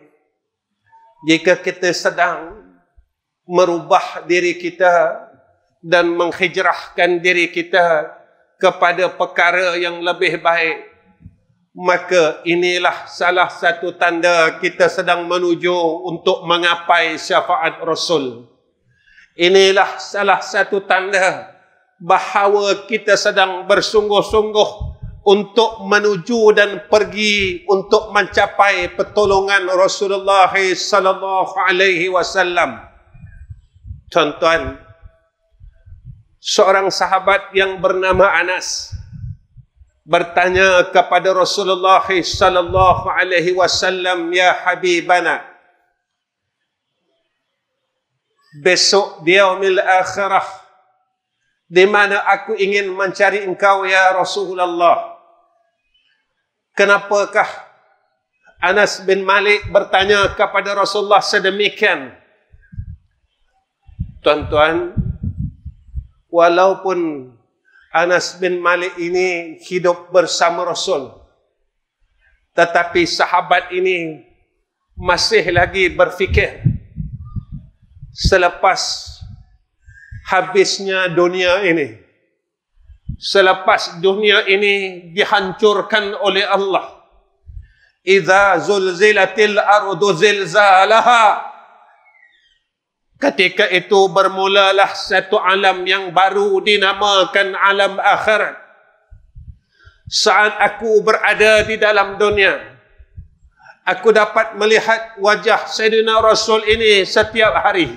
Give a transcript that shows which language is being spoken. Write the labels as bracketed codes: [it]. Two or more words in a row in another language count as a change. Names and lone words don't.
[ms] Jika kita sedang merubah diri kita dan menghijrahkan diri kita kepada perkara yang lebih baik, maka inilah salah satu tanda kita sedang menuju untuk menggapai syafaat Rasul. Inilah salah satu tanda bahawa kita sedang bersungguh-sungguh untuk menuju dan pergi untuk mencapai pertolongan Rasulullah [ar] صلى الله عليه وسلم. [ms] Tuan-tuan, seorang sahabat yang bernama Anas bertanya kepada Rasulullah [ar] صلى الله عليه وسلم, "يا حبيبنا, [ms] besok di [ar] يوم الآخرة, [ms] di mana aku ingin mencari engkau [ar] يا رسول الله." [ms] Kenapakah Anas bin Malik bertanya kepada Rasulullah sedemikian? Tuan-tuan, walaupun Anas bin Malik ini hidup bersama Rasul, tetapi sahabat ini masih lagi berfikir selepas habisnya dunia ini, selepas dunia ini dihancurkan oleh Allah, [ar] إذا زلزلت الأرض زلزالها, [ms] ketika itu bermulalah satu alam yang baru dinamakan alam akhirat. Saat aku berada di dalam dunia, aku dapat melihat wajah Sayyidina Rasul ini setiap hari.